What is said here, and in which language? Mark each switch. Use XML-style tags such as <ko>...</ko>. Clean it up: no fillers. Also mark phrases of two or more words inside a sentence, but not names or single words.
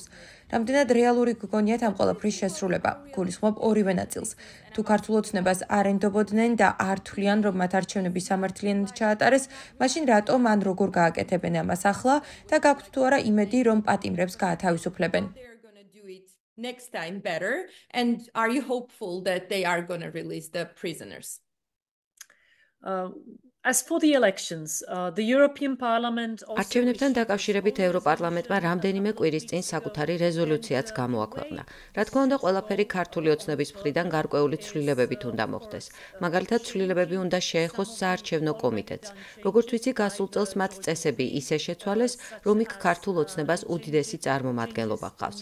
<ka>რამდენად რეალური გგონიათ ამ ყველაფრის შესრულება? გულისხმობ ორივე ნაწილს. თუ ქართულ ოცნებას არ ენდობოდნენ და არ თვლიან, რომ მათ არჩევნები სამართლიანად ჩაატარეს, მაშინ რატომ ან როგორ გააკეთებენ ამას ახლა და გაქვთ თუ არა იმედი, რომ პატიმრებს გაათავისუფლებენ?</ka> <en>Next time better, and are you hopeful that they are going to release the prisoners? As for the elections, the European Parliament also</en> <ka>არჩევნებთან დაკავშირებით ევროპარლამენტმა რამდენიმე კვირის წინ საკუთარი რეზოლუციაც გამოაქვეყნა. რა თქმა უნდა, ყველაფერი ქართული ოცნების მხრიდან გარკვეული ცვლილებებით უნდა მოხდეს. მაგალითად, ცვლილებები უნდა შეეხოს საარჩევნო კომიტეტს. როგორც ვიცი, გასულ წელს მათ წესები ისე შეცვალეს, რომ იქ ქართულ ოცნებას უდიდესი წარმომადგენლობა ჰყავს.</ka>